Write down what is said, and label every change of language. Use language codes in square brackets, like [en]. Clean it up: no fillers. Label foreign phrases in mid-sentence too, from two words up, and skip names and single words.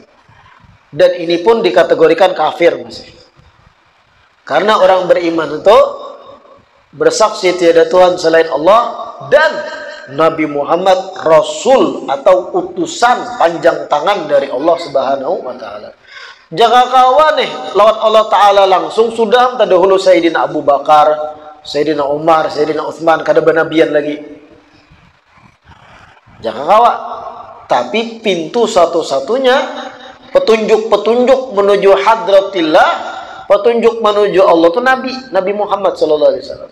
[id] Dan ini pun dikategorikan kafir masih. Karena orang beriman itu bersaksi tiada Tuhan selain Allah dan Nabi Muhammad Rasul atau utusan panjang tangan dari Allah [ar] سبحانه وتعالى. [bjn] Jangan kawan nih lawan Allah Ta'ala langsung sudah terdahulu Sayyidina Abu Bakar, Sayyidina Umar, Sayyidina Utsman, kada benabian lagi. Jangan kawan. [id] Tapi pintu satu-satunya petunjuk-petunjuk menuju hadratillah, petunjuk menuju Allah itu Nabi Muhammad [ar] صلى الله عليه وسلم.